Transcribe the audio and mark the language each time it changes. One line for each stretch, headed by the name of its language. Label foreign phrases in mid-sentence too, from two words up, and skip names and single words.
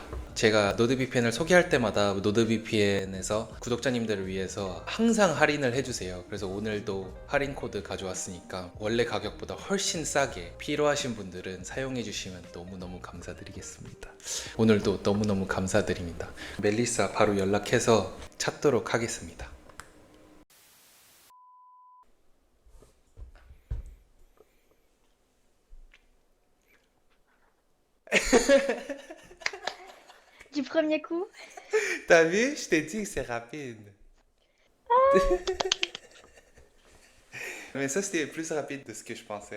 Korean: 제가 노드VPN을 소개할 때마다 노드VPN에서 구독자님들을 위해서 항상 할인을 해주세요. 그래서 오늘도 할인 코드 가져왔으니까 원래 가격보다 훨씬 싸게 필요하신 분들은 사용해 주시면 너무너무 감사드리겠습니다. 오늘도 너무너무 감사드립니다. 멜리사 바로 연락해서 찾도록 하겠습니다.
French: Du premier coup? T'as vu? Je t'ai dit que c'est rapide. Mais ça, c'était plus rapide de ce que je pensais.